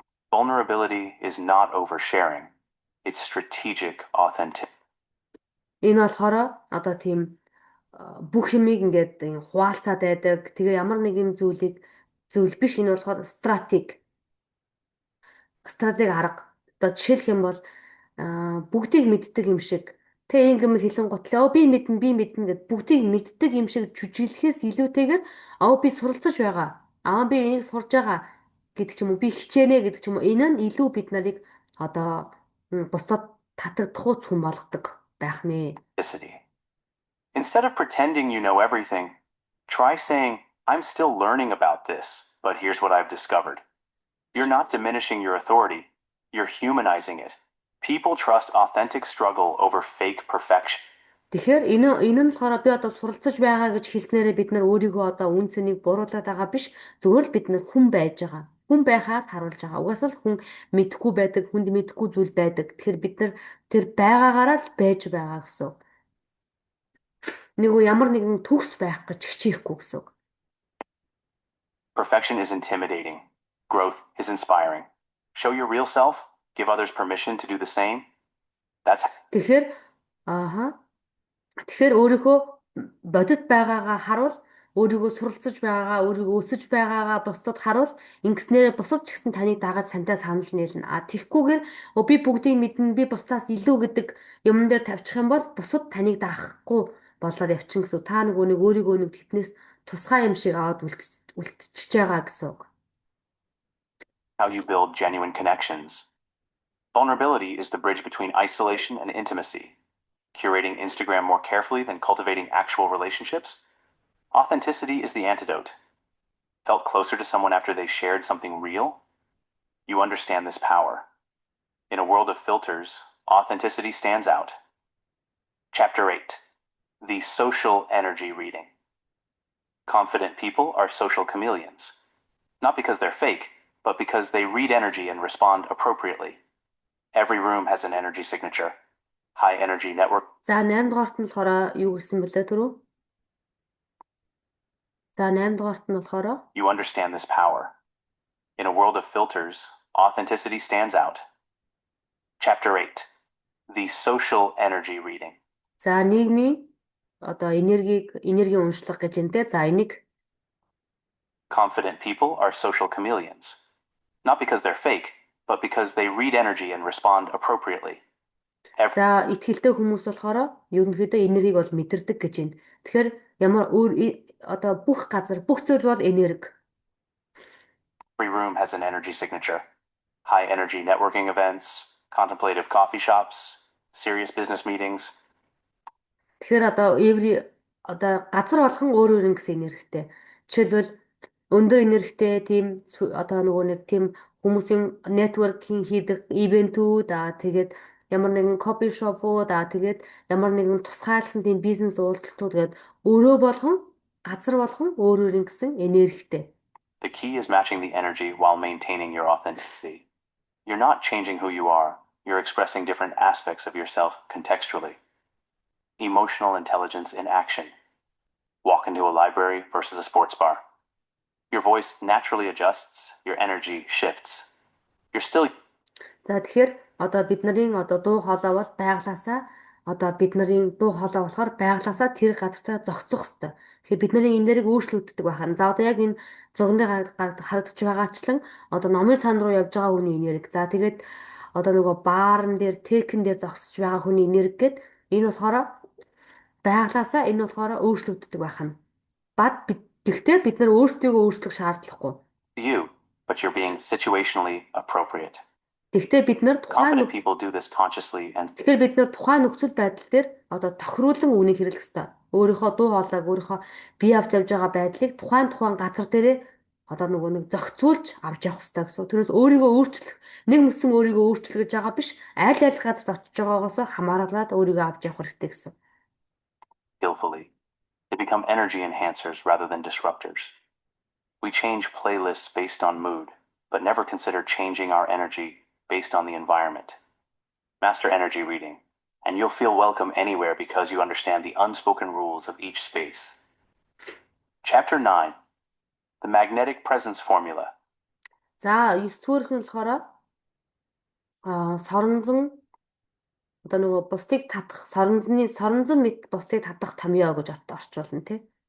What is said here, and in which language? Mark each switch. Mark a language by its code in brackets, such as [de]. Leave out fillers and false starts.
[en] Vulnerability is not oversharing. It's strategic authenticity. [mn] Энэ болохоор одоо тийм бүх юмыг ингээд хуваалцаад байдаг. Тэгээ ямар нэгэн зүйл биш. Энэ болохоор стратеги арга. Одоо жишээлх юм бол бүгдийг мэддэг юм шиг. Тэ ингэм хэлэн готлоо би мэднэ гэд бүгдийг мэддэг юм шиг жүжиглэхээс илүүтэйгээр би суралцаж байгаа. Би энийг сурж байгаа гэдэг ч юм уу би хичээнэ гэдэг ч юм уу. Энэ нь илүү бид нарыг одоо бусдад татагдах хүн болгодог байх нэ. [en] Instead of pretending you know everything, try saying, I'm still learning about this, but here's what I've discovered. You're not diminishing your authority, you're humanizing it. People trust authentic struggle over fake perfection. Тэгэхээр энэ нь болохоор би одоо суралцаж байгаа гэж хэлснээрээ бид нар өөрийгөө одоо үн цэнийг буруулаад байгаа биш. Зүгээр л бид нар хүн байж байгаа. Хүн байхаар харуулж байгаа. Угаасаа л хүн мэдхгүй байдаг, хүнд мэдхгүй зүйл байдаг. Тэгэхээр бид нар тэр байгаагаараа л байж байгаа гэсэн. Ямар нэгэн төгс байх гэж хичээхгүй гэсэн. Perfection is intimidating. Growth is inspiring. Show your real self, give others permission to do the same. Тэгэхээр өөрийнхөө бодит байгаагаа харуул, өөрийгөө суралцаж байгаагаа, өөрийгөө өсөж байгаагаа бусдад харуул. Ингэснээр бусад ч гэсэн таныг дагаад сантай санал нийлнэ. Тэгхгүйгээр би бүгдийг мэднэ, би бусдаас илүү гэдэг юм дээр тавьчих юм бол бусад таныг даахгүй болоод явчихна гэсэн. Та өөрийгөө тэднээс тусгай юм шиг аваад үлдчихэж байгаа гэсэн. How you build genuine connections. Vulnerability is the bridge between isolation and intimacy. Curating Instagram more carefully than cultivating actual relationships. Authenticity is the antidote. felt closer to someone after they shared something real? You understand this power. In a world of filters, authenticity stands out. Chapter 8. The Social Energy Reading. Confident people are social chameleons. Not because they're fake, but because they read energy and respond appropriately. Every room has an energy signature. High energy network. [mn] За 8 дугаарт нь болохоор юу гэсэн бэлээ түрүү? За 8 дугаарт нь болохоор [en] You understand this power. In a world of filters, authenticity stands out. Chapter 8. The Social Energy Reading. [mn] за нийгмийн одоо энергийн уншлага гэж энэ те. За энийг [en] Confident people are social chameleons. Not because they're fake, but because they read energy and respond appropriately. [mn] за итгэлтэй хүмүүс болохоор ерөнхийдөө энергийг бол мэдэрдэг гэж байна. Тэгэхээр ямар одоо бүх газар бүх зүйл бол энерги. [en] Every room has an energy signature. High energy networking events, contemplative coffee shops, serious business meetings. [mn] Тэгэхээр одоо газар болгон өөр өөр гэсэн энергитэй. Жишээлбэл өндөр энергитэй тийм одоо нөгөө нэг тийм хүмүүсийн networking хийдэг ивентүүд тэгээд ямар нэгэн кофе шопууд тэгээд ямар нэгэн тусгайлсан тийм бизнес уулзалтууд гээд өөрөө болгон газар болгон өөр өөр гэсэн энергитэй. [en] The key is matching the energy while maintaining your authenticity. You're not changing who you are. You're expressing different aspects of yourself contextually. Emotional intelligence in action. Walk into a library versus a sports bar. Your voice naturally adjusts, your energy shifts. You're still. [mn] За тэгэхээр одоо бид нарын одоо дуу хоолой бол байглаасаа одоо бид нарын дуу хоолой болохоор байглаасаа тэр газартаа зогсох хэрэгтэй. Тэгэхээр бид нарын энерги өөрчлөгддөг байхаар. За одоо яг энэ зурганы харагдаж байгаачлан одоо номын сан руу явж байгаа хүний энерги. За тэгээд одоо нөгөө баарн дээр, текэн дээр зогсож байгаа хүний энерги гээд энэ болохоор байглаасаа энэ болохоор өөрчлөгддөг байх нь. Гэхдээ бид нар өөрсдийгөө өөрчлөх шаардлагагүй. [en] You, but you're being situationally appropriate. [mn] Гэхдээ бид нар [en] Confident people do this consciously and [mn] Тэгэхээр бид нар тухайн нөхцөл байдал дээр одоо тохируулан үнийг хэрэглэх ёстой. Өөрийнхөө дуу хоолойг өөрийнхөө бие авч явж байгаа байдлыг тухайн газар дээрээ одоо нөгөө нэг зохицуулж авч явах ёстой гэсэн. Тэрнээс өөрийгөө өөрчлөх, нэг мөсөн өөрийгөө өөрчлөх гэж байгаа биш, аль газарт очиж байгаагаас хамааралаад өөрийгөө авч явах хэрэгтэй гэсэн. [en] skillfully. They become energy enhancers rather than disruptors. We change playlists based on mood, but never consider changing our energy based on the environment. Master energy reading, and you'll feel welcome anywhere because you understand the unspoken rules of each space. Chapter 9. The Magnetic Presence Formula. [mn] За 9 дугаарх нь болохоор соронзон одоо нөгөө бусдыг татах соронзон мэт бусдыг татах томьёо гэж орчуулна тий.